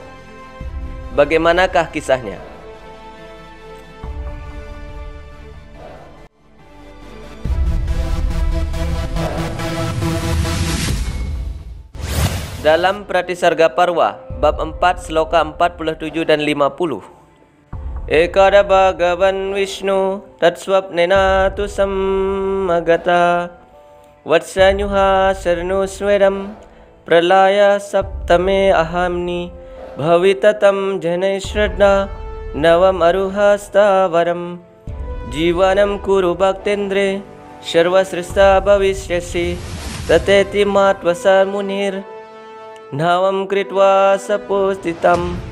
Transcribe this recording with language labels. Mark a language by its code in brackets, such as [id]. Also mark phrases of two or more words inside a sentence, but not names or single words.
[id] Bagaimanakah kisahnya? Dalam Pratisarga Parwa bab 4 sloka 47 dan 50. [sa] Ekada Bhagavan Vishnu tatswapnena tu sammagata vatsanyuha sarnu swedam pralaya saptame ahamni bhavitatam janai shraddha navam aruhasta varam jivanam kuru bhaktendre sarvasrista bhavisyasi tateti matvasar munir Navam kritva sapustitam